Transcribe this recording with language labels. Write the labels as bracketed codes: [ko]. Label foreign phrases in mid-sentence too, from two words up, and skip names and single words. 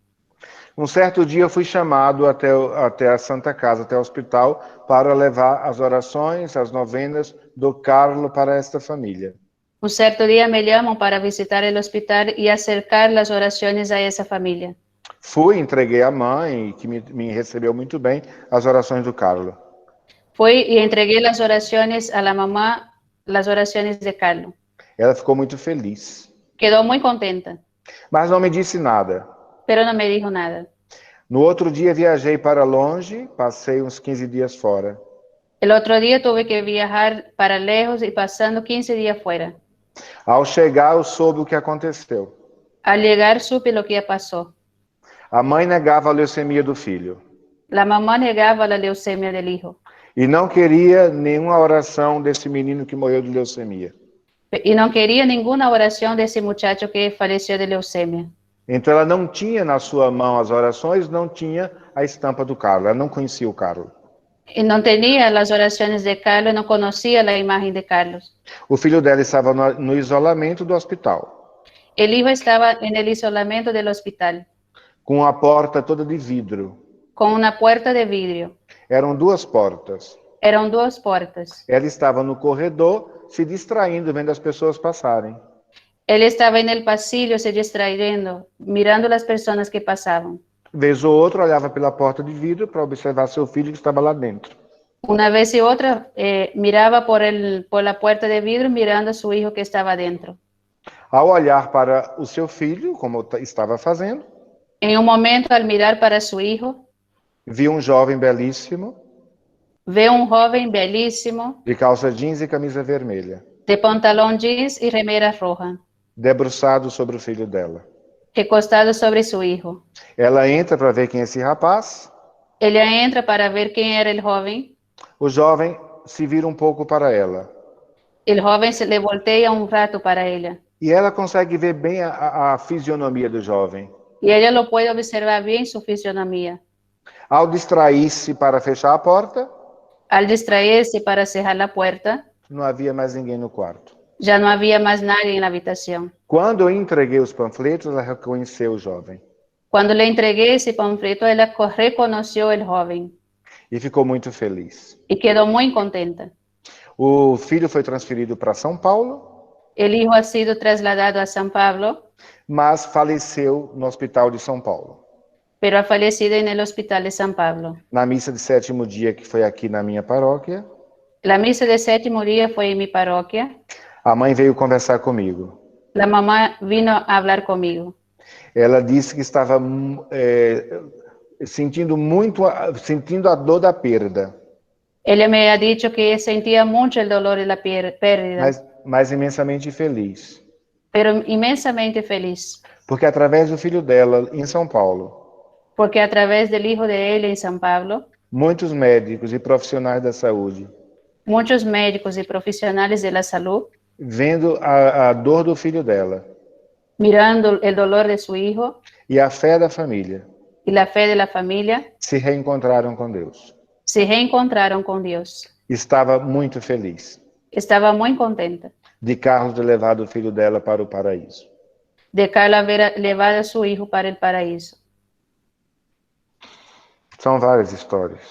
[pt] Um certo dia eu fui chamado até a Santa Casa, até o hospital, para levar as orações, as novenas do Carlo para esta família. Um certo dia me chamam para visitar o hospital e acercar as orações a essa família. Fui, entreguei à mãe, que me recebeu muito bem, as orações do Carlo. Fui e entreguei as orações [es] a la mamá, [pt] as orações de Carlos. Ela ficou muito feliz. [es] Quedou muito contenta, [pt] Mas não me disse nada. [es] pero não me dijo nada. [pt] No outro dia viajei para longe, passei uns 15 dias fora. [es] El otro día tuve que viajar para lejos y pasando 15 días fuera. [pt] Ao chegar, eu soube o que aconteceu. [es] Al llegar supe lo que pasó. [pt] A mãe negava a leucemia do filho. [es] La mamá negaba la leucemia del hijo. [pt] E não queria nenhuma oração desse menino que morreu de leucemia. [es] Y no quería ninguna oración de ese muchacho que falleció de leucemia. [pt] Então ela não tinha na sua mão as orações, não tinha a estampa do Carlo, ela não conhecia o Carlo. [es] Y no tenía las oraciones de Carlos, no conocía la imagen de Carlos. [pt] O filho dela estava no isolamento do hospital, [es] El hijo estaba en el isolamiento del hospital, [pt] com a porta toda de vidro. [es] con una puerta de vidrio. [pt] Eram duas portas. [es] Eran dos puertas. [pt] Ela estava no corredor, se distraindo, vendo as pessoas passarem. [es] Él estaba en el pasillo se distrayendo, mirando las personas que pasaban. [pt] Vez ou outra, olhava pela porta de vidro para observar seu filho que estava lá dentro. [es] Una vez y otra miraba por la puerta de vidrio mirando a su hijo que estaba dentro. [pt] Ao olhar para o seu filho, como estava fazendo, [es] En un momento, al mirar para su hijo, [pt] viu um jovem belíssimo, [es] ve un joven bellísimo, [pt] de calça jeans e camisa vermelha, [es] de pantalón jeans y remera roja, [pt] debruçado sobre o filho dela. [es] recostado sobre su hijo. [pt] Ela entra para ver quem é esse rapaz. [es] Ella entra para ver quién era el joven. [pt] O jovem se vira um pouco para ela. [es] El joven se le voltea un rato para ella. [pt] E ela consegue ver bem a fisionomia do jovem. [es] Y ella lo puede observar bien su fisionomía. [pt] Ao distrair-se para fechar a porta, [es] Al distraerse para cerrar la puerta, [pt] não havia mais ninguém no quarto. [es] ya no había más nadie en la habitación. [pt] Quando eu entreguei os panfletos, ela reconheceu o jovem. [es] Cuando le entregué ese panfleto, ella reconoció el joven [pt] E ficou muito feliz. [es] y quedó muy contenta. [pt] O filho foi transferido para São Paulo, [es] El hijo ha sido trasladado a San Pablo, [pt] mas faleceu no hospital de São Paulo. [es] pero ha fallecido en el hospital de San Pablo. [pt] Na missa de 7º dia, que foi aqui na minha paróquia, [es] La misa de 7º día fue en mi parroquia. [pt] a mãe veio conversar comigo. [es] La mamá vino a hablar conmigo. [pt] Ela disse que estava sentindo a dor da perda, [es] Ella me ha dicho que sentía mucho el dolor de la pérdida, [pt] mas imensamente feliz. [es] pero inmensamente feliz, [pt] porque através do filho dela, em São Paulo, [es] porque a través del hijo de él en San Pablo, [pt] muitos médicos e profissionais da saúde, [es] muchos médicos y profesionales de la salud, [pt] vendo a dor do filho dela [es] mirando el dolor de su hijo [pt] e a fé da família, [es] y la fe de la familia, [pt] se reencontraram com Deus. [es] se reencontraron con Dios. [pt] Estava muito feliz [es] Estaba muy contenta [pt] de Carlos ter levado o filho dela para o paraíso. [es] de Carla haber llevado a su hijo para el paraíso. [pt] São várias histórias.